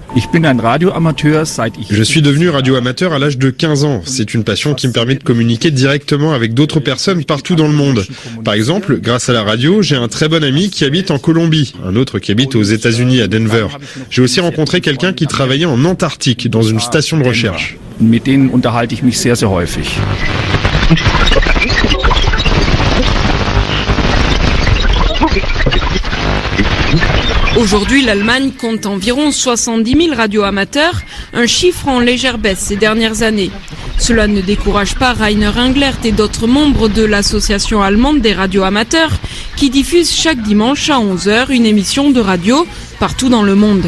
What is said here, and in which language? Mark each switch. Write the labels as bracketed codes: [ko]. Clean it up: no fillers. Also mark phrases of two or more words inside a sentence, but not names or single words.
[fr] Je suis devenu radioamateur à l'âge de 15 ans. C'est une passion qui me permet de communiquer directement avec d'autres personnes partout dans le monde. Par exemple, grâce à la radio, j'ai un très bon ami qui habite en Colombie, un autre qui habite aux États-Unis, à Denver. J'ai aussi rencontré quelqu'un qui travaillait en Antarctique, dans une station de recherche. [de] Mit denen unterhalte ich mich sehr, sehr häufig. [fr] Aujourd'hui, l'Allemagne compte environ 70 000 radioamateurs, un chiffre en légère baisse ces dernières années. Cela ne décourage pas Rainer Englert et d'autres membres de l'association allemande des radioamateurs qui diffusent chaque dimanche à 11h une émission de radio partout dans le monde.